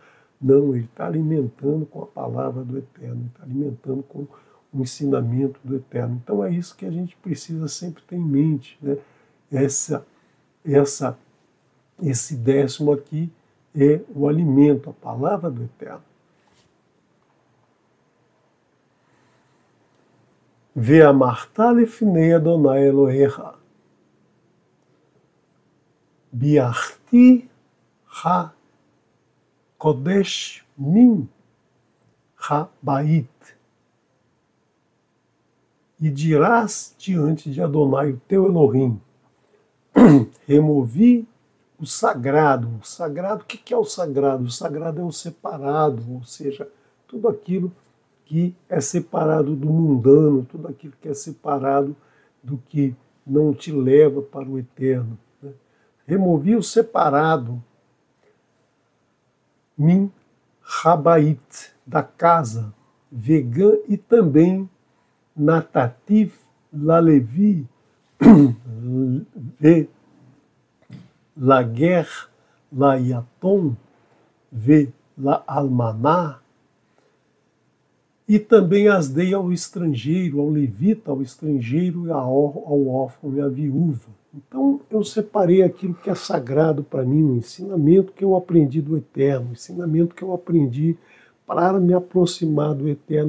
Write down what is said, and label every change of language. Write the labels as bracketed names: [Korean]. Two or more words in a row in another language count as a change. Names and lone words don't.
[Portuguese] Não, ele está alimentando com a palavra do Eterno, está alimentando com o ensinamento do Eterno. Então é isso que a gente precisa sempre ter em mente, né? Esse 10º aqui é o alimento, a palavra do Eterno. [Hebrew] ואמרת לפני אדוני אלוהיך ביערתי הקודש מן הבית. [Portuguese] E dirás diante de Adonai, o teu Elohim, removi o sagrado. O sagrado, o que é o sagrado? O sagrado é o separado, ou seja, tudo aquilo que é separado do mundano, tudo aquilo que é separado do que não te leva para o eterno, né? Removi o separado, [Hebrew] מן הבית, [Portuguese] da casa, vegan, e também [Hebrew] נתתיו ללוי ולגר ליתום ולאלמנה, [Portuguese] E também as dei ao estrangeiro, ao levita, ao estrangeiro, ao órfão e à viúva. Então eu separei aquilo que é sagrado para mim, o ensinamento que eu aprendi do Eterno, o ensinamento que eu aprendi para me aproximar do Eterno.